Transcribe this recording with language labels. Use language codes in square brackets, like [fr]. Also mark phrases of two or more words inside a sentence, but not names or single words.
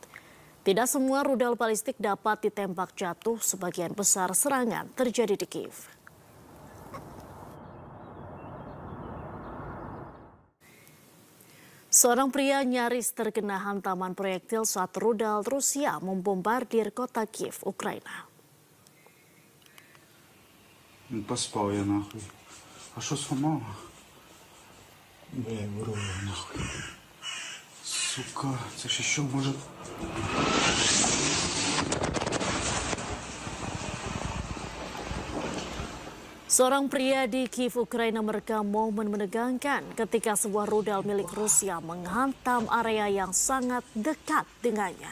[id] Tidak semua rudal balistik dapat ditembak jatuh, sebagian besar serangan terjadi di Kiev. Seorang pria nyaris terkena hantaman proyektil saat rudal Rusia membombardir kota Kiev, Ukraina. [ru] Поспал я нахуй. [uk] А що сломало? Бля, вирвало нахуй. Сука, це ж що може... [id] Seorang pria di Kiev, Ukraina merekam momen menegangkan ketika sebuah rudal milik Rusia menghantam area yang sangat dekat dengannya.